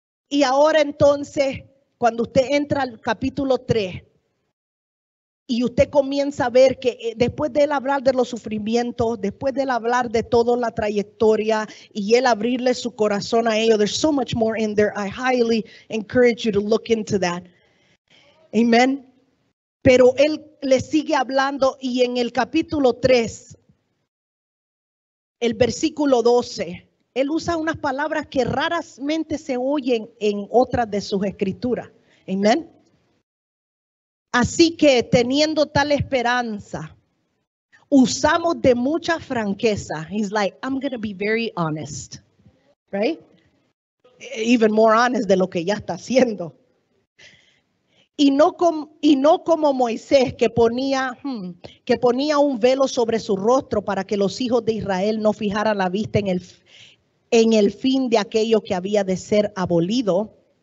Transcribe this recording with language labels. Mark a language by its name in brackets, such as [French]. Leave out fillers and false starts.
[Spanish] Y ahora entonces, cuando usted entra al capítulo 3 y usted comienza a ver que después de él hablar de los sufrimientos, después de él hablar de toda la trayectoria y él abrirle su corazón a ellos, [English] there's so much more in there. I highly encourage you to look into that. [Spanish] Amén. Pero él le sigue hablando y en el capítulo 3, el versículo 12, él usa unas palabras que raramente se oyen en otras de sus escrituras. Amén. Así que teniendo tal esperanza, usamos de mucha franqueza. [English] He's like, I'm going to be very honest. Right? Even more honest [Spanish] de lo que ya está haciendo. Y no como Moisés que ponía un velo sobre su rostro para que los hijos de Israel no fijaran la vista en el fin de aquello que había de ser abolido.